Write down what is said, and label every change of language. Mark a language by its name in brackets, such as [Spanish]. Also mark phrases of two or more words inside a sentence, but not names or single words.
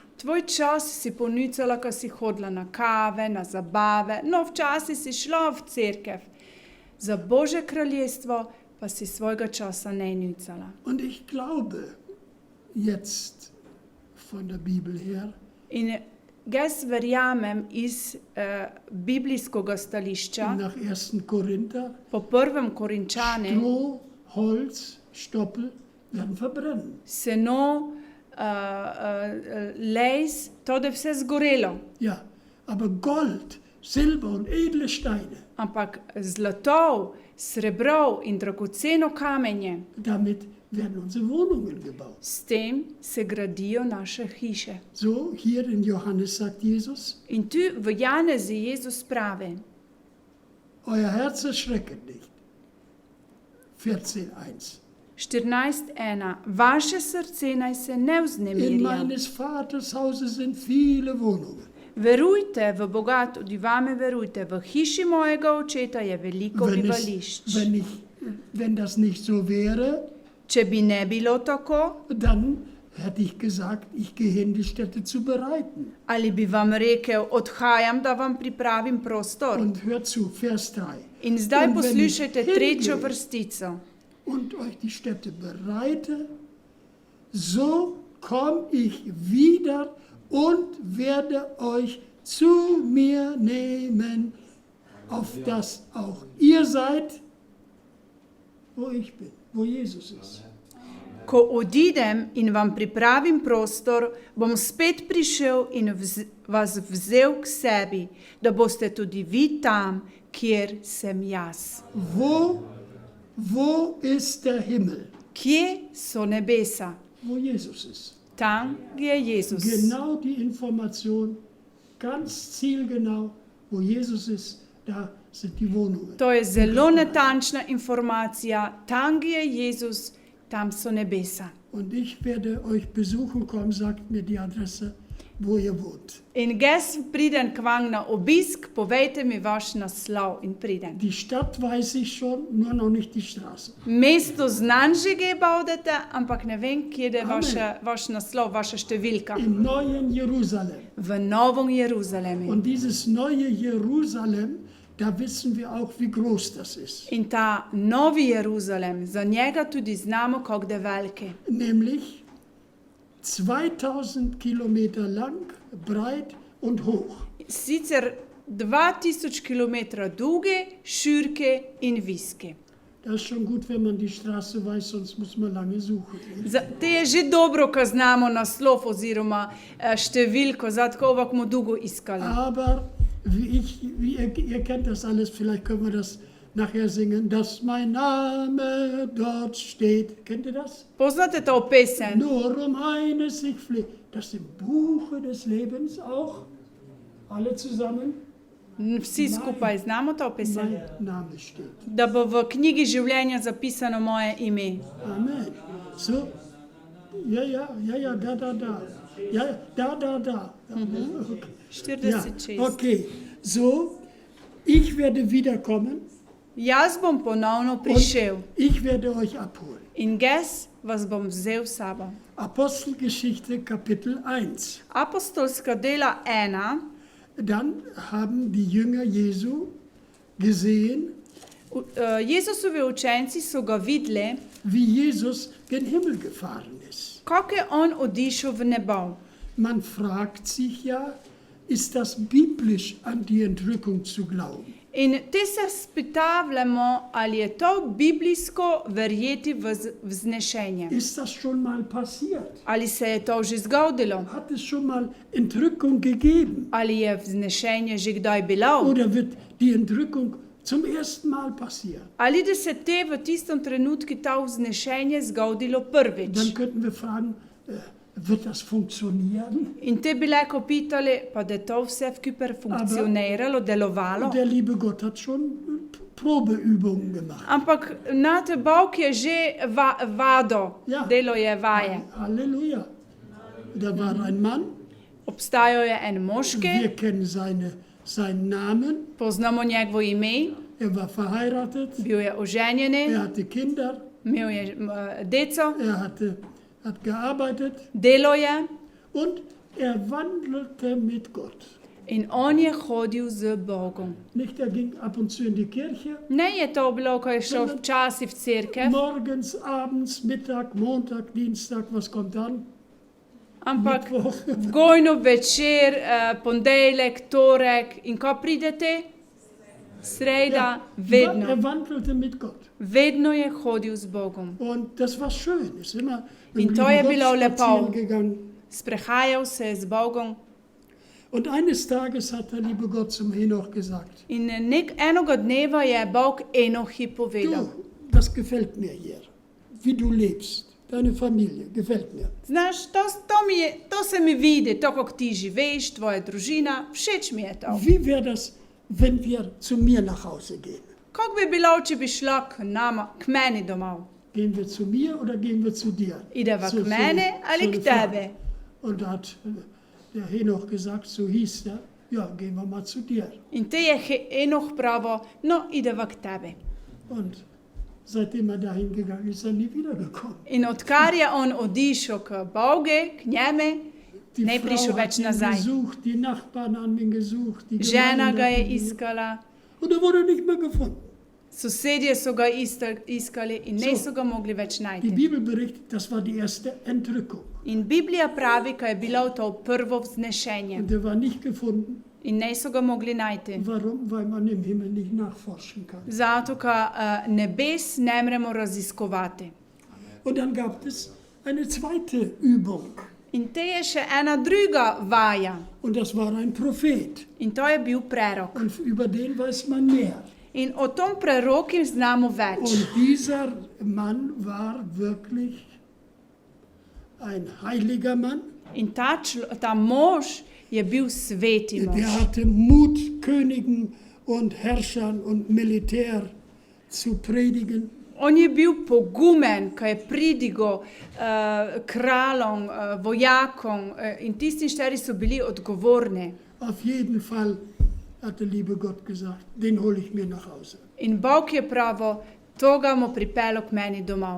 [Slovenian] Tvoj čas si ponicala, ko si hodila na kave, na zabave, no včasih si šla v cerkev. Za Božje kraljestvo pa si svojega časa ne nicala. [German] Und ich glaube, jetzt von der Bibel her, [Slovenian] In jaz verjamem iz biblijskega stališča, [German] nach 1. Korinther, [Slovenian] po prvem Korinčane, [German] Stroh, Holz, Stoppel werden verbrennen. [Slovenian] seno, lejs, to da je vse zgorelo. [German] Ja, aber Gold, Silber und edle Steine, [Slovenian] Ampak zlatov, srebrov in dragoceno kamenje, [German] damit werden unsere Wohnungen gebaut. [Slovenian] s tem se gradijo naše hiše. [German] So, hier in Johannes sagt Jesus, [Slovenian] In tu v Janezi Jezus pravi, [German] euer Herz erschrecket nicht. 14.1. [Slovenian] 14.1. Vaše srce naj se ne In vznemirja. [German] meines Vaters Hause sind viele Wohnungen. [Slovenian] Verujte v Boga, tudi vame verujte, v hiši mojega očeta je veliko bivališč. [German] Wenn das nicht so wäre, [Slovenian] Če bi ne bilo tako, [German] dann hätte ich gesagt, ich gehe hin, die Städte zu bereiten. [Slovenian] ali bi vam rekel, odhajam, da vam pripravim prostor. [German] Und hört zu, Vers 3. [Slovenian] In zdaj [German] Und wenn ich [Slovenian] poslušajte trečjo [German] hingehe [Slovenian] vrstico. [German] und euch die Städte bereite, so komme ich wieder und werde euch zu mir nehmen, auf dass auch ihr seid, wo ich bin, wo Jesus ist. [Slovenian] Ko odidem in vam pripravim prostor, bom spet prišel in vas vzel k sebi, da boste tudi vi tam, kjer sem jaz. [German] Wo ist der Himmel? [Slovenian] Kje so nebesa? [German] Wo Jesus ist. [Slovenian] Tam je Jezus. [German] Genau die Information, ganz zielgenau, wo Jesus ist, da sind die Wohnungen. [Slovenian] To je zelo natančna informacija. Tam je Jezus, tam so nebesa. [German] Und ich werde euch besuchen kommen, sagt mir die Adresse, wo ihr wohnt. [Slovenian] In jaz pridem k vam na obisk, povejte mi vaš naslov in pridem. [German] Die Stadt weiß ich schon, nur noch nicht die Straße. [Slovenian] Mesto znam že, kje bodete, ampak ne vem, kje je Amen. vaš naslov, vaša številka. [German] Im neuen Jerusalem. [Slovenian] V Novom Jeruzalemu. [German] Und dieses neue Jerusalem, da wissen wir auch, wie groß das ist. [Slovenian] In ta Novi Jeruzalem, za njega tudi znamo, kako je veliki. [German] Nämlich 2000 Kilometer lang, breit und hoch. [Slovenian] Sicer 2000 km dolge, širke in viske. [German] Das ist schon gut, wenn man die Straße weiß, sonst muss man lange suchen. [Slovenian] Te je že dobro, ko znamo naslov oziroma številko, zato bomo dolgo iskali. [German] Aber ihr kennt das alles, vielleicht können wir das nachher singen, dass mein Name dort steht. Kennt ihr das? [Slovenian] Poznate to pesem? [German] Nur um eines ich flehe, dass im Buche des Lebens auch alle zusammen [Slovenian] Vsi skupaj znamo to pesem? [German] mein Name steht. [Slovenian] Da bo v knjigi življenja zapisano moje ime. [German] Amen. So, ja, da. [Slovenian] Ja, da. Okay. 46. Ja, okay. [German] So, ich werde wiederkommen [Slovenian] Jaz bom ponovno [German] und [Slovenian] prišel [German] ich werde euch abholen. [Slovenian] in jaz vas bom vzel s sabo. [German] Apostelgeschichte Kapitel 1. [Slovenian] Apostolska dela 1. [German] Dann haben die Jünger Jesu gesehen, [Slovenian] Jezusovi učenci so ga videli, [German] wie Jesus gen Himmel gefahren ist. [Slovenian] kako je on odišel v nebo. [German] Man fragt sich ja, ist das biblisch an die Entrückung zu glauben? [Slovenian] In te se spitavljamo, ali je to biblijsko verjeti v vznešenje. [German] Ist das schon mal passiert? [Slovenian] Ali se je to že zgodilo? [German] Hat es schon mal Entrückung gegeben? [Slovenian] Ali je vznešenje že kdaj bilo? [German] Oder wird die Entrückung zum ersten Mal passieren? [Slovenian] Ali da se te v tistem trenutku to vznešenje zgodilo prvič? [German] Dann könnten wir fragen, wird das funktionieren? [Slovenian] In te bi lahko pitali, pa da to vse vkuper funkcioniralo, delovalo. [German] Und der liebe Gott hat schon Probeübungen gemacht. [Slovenian] Ampak znate, Bog je že vado, Ja. delo je vaje. [German] Halleluja. Da war ein Mann, [Slovenian] Obstajal je en moški, [German] wir kennen seinen Namen, [Slovenian] poznamo njegovo ime, [German] er war verheiratet, [Slovenian] bil je oženjen, [German] er hatte Kinder, [Slovenian] imel je deco, [German] er hat gearbeitet [Slovenian] delo je [German] und er wandelte mit Gott. [Slovenian] in on je hodil z Bogom. [German] Nicht, er ging ab und zu in die Kirche, [Slovenian] Ne je to bilo, ko je šel včasih v cerkev, [German] morgens, abends, Mittag, Montag, Dienstag, was kommt dann? [Slovenian] ampak [German] Mittwoch. [Slovenian] vgojno večer, ponedeljek, torek in ko pridete, sreda, vedno. [German] Er wandelte mit Gott. [Slovenian] Vedno je hodil z Bogom. [German] Und das war schön. Ist immer mit [Slovenian] In [German] dem [Slovenian] to je [German] lieben [Slovenian] bilo [German] Gott [Slovenian] lepo. [German] spazieren gegangen. [Slovenian] Sprehajal se je z Bogom [German] Und eines Tages hat der liebe Gott zum Henoch gesagt, [Slovenian] in enega dneva je Bog Enohi povedal. [German] du, das gefällt mir hier, wie du lebst, deine Familie, gefällt mir. [Slovenian] Znaš, to se mi vidi, to, kako ti živiš, tvoja družina, všeč mi je to. [German] Wie wäre das, wenn wir zu mir nach Hause gehen? [Slovenian] Kako bi bilo, če bi šla k meni domov? [German] Gehen wir zu mir oder gehen wir zu dir? [Slovenian] Ideva [German] So- [Slovenian] k meni [German] so [Slovenian] ali [German] eine [Slovenian] k [German] Frage. [Slovenian] tebi? [German] Und da hat der Henoch gesagt, so hieß der, ja, gehen wir mal zu dir. [Slovenian] In te je Enoh pravo, no, ideva k tebi. [German] Und seitdem er dahin gegangen ist, er nie wiedergekommen. [Slovenian] In odkar je on odišel k Bogu, k njemu, [German] Die [Slovenian] ne prišel [German] Frau [Slovenian] več [German] hat ihn [Slovenian] nazaj. [German] gesucht, die Nachbarn haben ihn gesucht, die [Slovenian] Žena [German] Gemeinde [Slovenian] ga [German] hat [Slovenian] je [German] ihn gesucht. [Slovenian] iskala, [German] Und er wurde nicht mehr gefunden. [Slovenian] sosedje so ga iskali in ne [German] So. [Slovenian] so ga mogli več [German] Die [Slovenian] najti. [German] Bibel berichtet, das war die erste Entrückung. [Slovenian] In Biblija pravi, ko je bilo to prvo vznešenje [German] Und er war nicht gefunden. [Slovenian] in ne so ga mogli najti. [German] Warum? Weil man im Himmel nicht nachforschen kann. [Slovenian] Zato, ker nebes ne moremo raziskovati. [German] Und dann gab es eine zweite Übung. [Slovenian] In te je še ena druga vaja [German] Und das war ein Prophet. [Slovenian] in to je bil prerok. [German] Und über den weiß man mehr. [Slovenian] In o tom preroku znamo več. [German] Und dieser Mann war wirklich ein heiliger Mann. [Slovenian] In ta mož je bil sveti mož. [German] Der hatte Mut, Königen und Herrschern und Militär zu predigen. [Slovenian] On je bil pogumen, ko je pridigo kralom, vojakom in tistim štiri so bili odgovorni. [German] Auf jeden Fall hat der liebe Gott gesagt, den hole ich mir nach Hause. [Slovenian] In Bog je pravo, to ga bomo pripeljal k meni domov.